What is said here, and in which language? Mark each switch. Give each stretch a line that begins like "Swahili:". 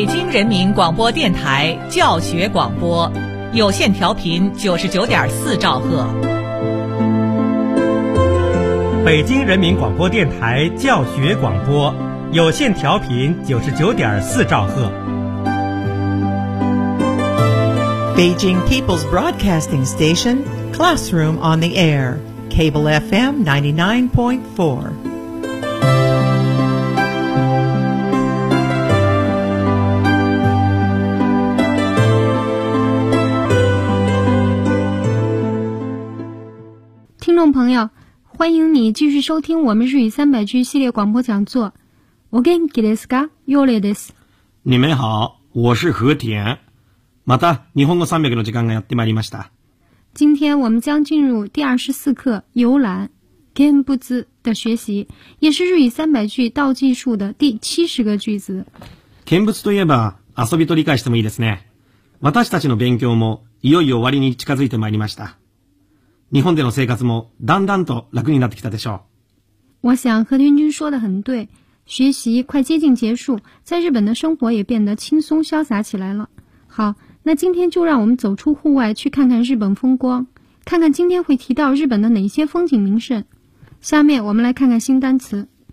Chinese: 人民广播电台教学广播，有线调频99.4兆赫。北京人民广播电台教学广播，有线调频99.4兆赫。
English: Beijing People's Broadcasting Station, Classroom on the Air, Cable FM 99.4.
Chinese: 朋友，欢迎你继续收听我们日语三百句系列广播讲座。
Japanese: お元気ですか？よろしいです。
Chinese: 你们好，我是和田。
Japanese: また日本語三百句の時間がやってまいりました。
Chinese: 今天我们将进入第24课游览見物的学习，也是日语三百句倒计数的第70个句子。
Japanese: 見物といえば遊びと理解してもいいですね。私たちの勉強もいよいよ終わりに近づいてまいりました。日本での生活もだんだんと楽になってきたでしょう。
Chinese: 我想和田君说的很对，学习快接近结束，在日本的生活也变得轻松潇洒起来了。好，那今天就让我们走出户外，去看看日本风光，看看今天会提到日本的哪些风景名胜。下面我们来看看新单词。